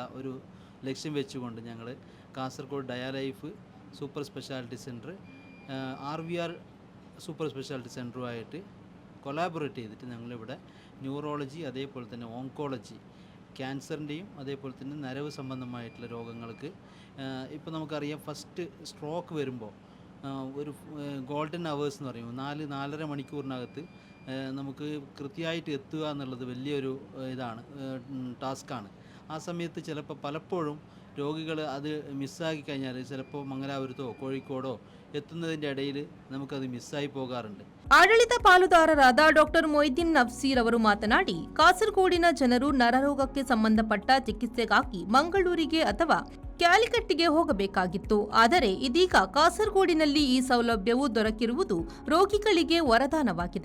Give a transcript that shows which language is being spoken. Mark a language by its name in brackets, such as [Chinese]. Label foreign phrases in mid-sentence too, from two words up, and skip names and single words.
[Malayalam] ഒരു ലക്ഷ്യം വെച്ചുകൊണ്ട് ഞങ്ങൾ കാസർഗോഡ് ഡയാലൈഫ് സൂപ്പർ സ്പെഷ്യാലിറ്റി സെൻറ്റർ ആർവിആർ സൂപ്പർ സ്പെഷ്യാലിറ്റി സെൻറ്ററുമായിട്ട് കൊളാബറേറ്റ് ചെയ്തിട്ട് ഞങ്ങളിവിടെ ന്യൂറോളജി, അതേപോലെ തന്നെ ഓങ്കോളജി, ക്യാൻസറിൻ്റെയും അതേപോലെ തന്നെ നരവ് സംബന്ധമായിട്ടുള്ള രോഗങ്ങൾക്ക് ഇപ്പോൾ നമുക്കറിയാം, [English] first stroke [Malayalam] വരുമ്പോൾ ഒരു [English] golden hours [Malayalam] എന്ന് പറയും, 4-4.5 മണിക്കൂറിനകത്ത് നമുക്ക് കൃത്യമായിട്ട് എത്തുക എന്നുള്ളത് വലിയൊരു ടാസ്ക്കാണ്. ആ സമയത്ത് പലപ്പോഴും രോഗികൾ അത് മിസ്സാക്കി കഴിഞ്ഞാൽ ചിലപ്പോൾ മംഗലാപുരത്തോ കോഴിക്കോടോ എത്തുന്നതിൻ്റെ ഇടയിൽ നമുക്കത് മിസ്സായി പോകാറുണ്ട്. [Kannada] ಆಡಳಿತ ಪಾಲುದಾರರಾದ ಡಾಕ್ಟರ್ ಮೊಯ್ದೀನ್ ನಫ್ಸೀರ್ ಅವರು ಮಾತನಾಡಿ, ಕಾಸರಗೋಡಿನ ಜನರು ನರರೋಗಕ್ಕೆ ಸಂಬಂಧಪಟ್ಟ ಚಿಕಿತ್ಸೆಗಾಗಿ ಮಂಗಳೂರಿಗೆ ಅಥವಾ ಕ್ಯಾಲಿಕಟ್ಟಿಗೆ ಹೋಗಬೇಕಾಗಿತ್ತು. ಆದರೆ ಇದೀಗ ಕಾಸರಗೋಡಿನಲ್ಲಿ ಈ ಸೌಲಭ್ಯವು ದೊರಕಿರುವುದು ರೋಗಿಗಳಿಗೆ ವರದಾನವಾಗಿದೆ.